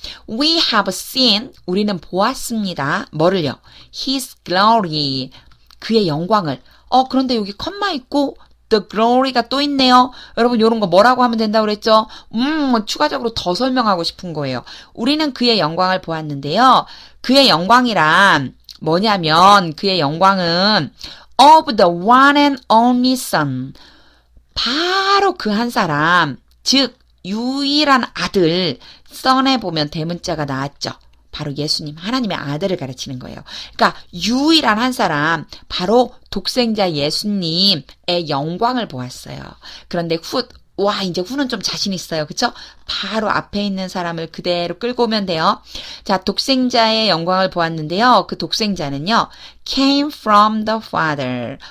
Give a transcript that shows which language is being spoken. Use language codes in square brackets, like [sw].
[en] We have seen. [ko] 우리는 보았습니다. 뭐를요? [en] His glory. [ko] 그의 영광을. 그런데 여기 컴마 있고 the glory가 또 있네요. 여러분 이런 거 뭐라고 하면 된다고 그랬죠? 추가적으로 더 설명하고 싶은 거예요. 우리는 그의 영광을 보았는데요. 그의 영광이란 뭐냐면 그의 영광은 [en] of the one and only son. [ko] 바로 그 한 사람, 즉 유일한 아들. son에 보면 대문자가 나왔죠. 바로 예수님, 하나님의 아들을 가르치는 거예요. 그러니까 유일한 한 사람, 바로 독생자 예수님의 영광을 보았어요. 그런데 이제 후는 좀 자신 있어요. 그쵸? 바로 앞에 있는 사람을 그대로 끌고 오면 돼요. 자, 독생자의 영광을 보았는데요. 그 독생자는요, [en] came from the Father.